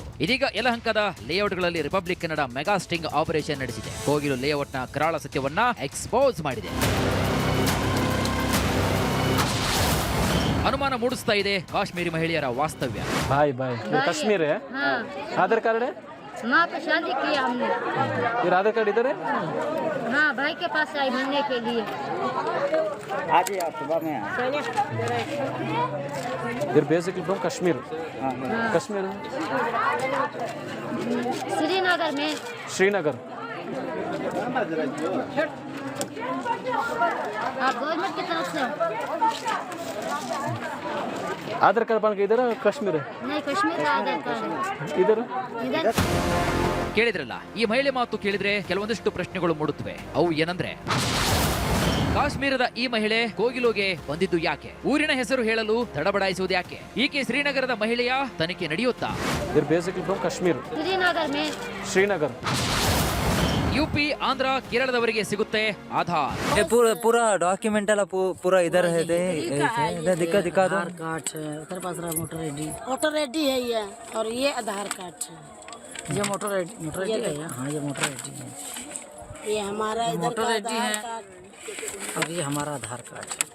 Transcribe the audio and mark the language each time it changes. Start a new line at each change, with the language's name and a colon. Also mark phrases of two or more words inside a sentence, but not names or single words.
Kannada: ಇದೀಗ ಯಲಹಂಕದ ಲೇಔಟ್ಗಳಲ್ಲಿ ರಿಪಬ್ಲಿಕ್ ಕನ್ನಡ
English: mega sting operation
Kannada: ನಡೆಸಿದೆ. ಕೋಗಿಲು ಲೇಔಟ್ನ ಕರಾಳ ಸತ್ಯವನ್ನ ಎಕ್ಸ್ಪೋಸ್ ಮಾಡಿದೆ. ಅನುಮಾನ ಮೂಡಿಸ್ತಾ ಇದೆ ಕಾಶ್ಮೀರಿ ಮಹಿಳೆಯರ ವಾಸ್ತವ್ಯ. ಬಾಯ್ ಕಾಶ್ಮೀರ ಆಧಾರ್ ಕಾರ್ಡ್
Hindi: वहाँ पे शादी किया हमने। फिर आधार कार्ड इधर है? हाँ, भाई के पास आई मिलने के लिए। आज ही सुबह में
English: फिर basically from Kashmir.
Hindi: कश्मीर श्रीनगर में. श्रीनगर. आप गवर्नमेंट की तरफ से? आधार कार्ड बन के इधर कश्मीर है? नहीं, कश्मीर का आधार कार्ड है। इधर
Kannada: ಕೇಳಿದ್ರಲ್ಲ, ಈ ಮಹಿಳೆ ಮಾತು ಕೇಳಿದ್ರೆ ಕೆಲವೊಂದಿಷ್ಟು ಪ್ರಶ್ನೆಗಳು ಮೂಡುತ್ತವೆ. ಅವು ಏನಂದ್ರೆ, ಕಾಶ್ಮೀರದ ಈ ಮಹಿಳೆ ಕೋಗಿಲುಗೆ ಬಂದಿದ್ದು ಯಾಕೆ? ಊರಿನ ಹೆಸರು ಹೇಳಲು ತಡಬಡಾಯಿಸುವುದು ಯಾಕೆ? ಈಕೆ ಶ್ರೀನಗರದ ಮಹಿಳೆಯ ತನಿಖೆ ನಡೆಯುತ್ತಾ?
English: basically from Kashmir.
Hindi: श्रीनगर में. श्रीनगर.
Kannada: यूपी, आंध्र, केरಳದವರಿಗೆ ಸಿಗುತ್ತೆ ಆಧಾರ್.
Hindi: पूरा डॉक्यूमेंट ಎಲ್ಲ पूरा इधर है दिखा दो. आधार कार्ड है, उधर पास रहा
English: voter ID
Hindi: है ये, और ये आधार कार्ड है। ये
English: motor ID
Hindi: है। हाँ, ये
English: motor ID
Hindi: है। ये हमारा इधर का आधार कार्ड, और ये हमारा आधार कार्ड है।